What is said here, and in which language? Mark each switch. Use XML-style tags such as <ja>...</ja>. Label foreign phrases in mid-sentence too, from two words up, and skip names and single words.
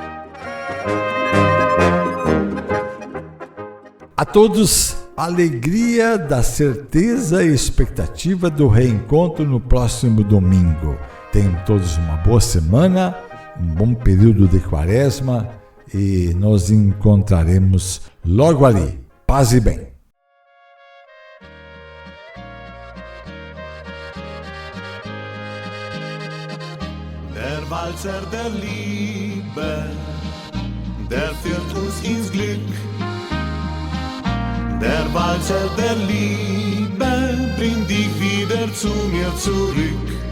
<pt>A todos, alegria da certeza e expectativa do reencontro no próximo domingo. Tenham todos uma boa semana, um bom período de quaresma e nos encontraremos logo ali. Paz e bem.</pt> <de>Der Walzer der Liebe, der führt uns ins Glück. Der Walzer der Liebe bringt dich wieder zu mir zurück.</de>